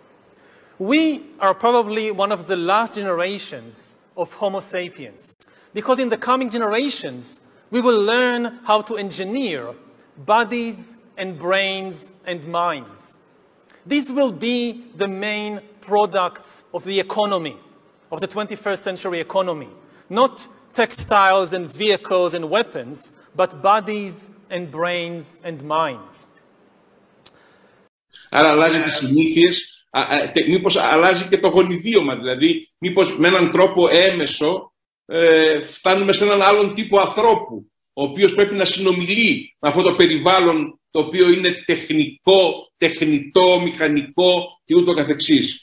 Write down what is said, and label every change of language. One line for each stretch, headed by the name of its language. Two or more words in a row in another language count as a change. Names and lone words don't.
English: We are probably one of the last generations of Homo sapiens, because in the coming generations, we will learn how to engineer bodies and brains and minds. These will be the main products of the economy, of the 21st century economy. Not textiles and vehicles and weapons, but bodies and brains and minds.
Greek: Άρα αλλάζει τις συνήθειες, μήπως αλλάζει και το γονιδίωμα, δηλαδή μήπως με έναν τρόπο έμεσο φτάνουμε σε έναν άλλον τύπο ανθρώπου, ο οποίος πρέπει να συνομιλεί με αυτό το περιβάλλον το οποίο είναι τεχνητό, μηχανικό και ούτω καθεξής.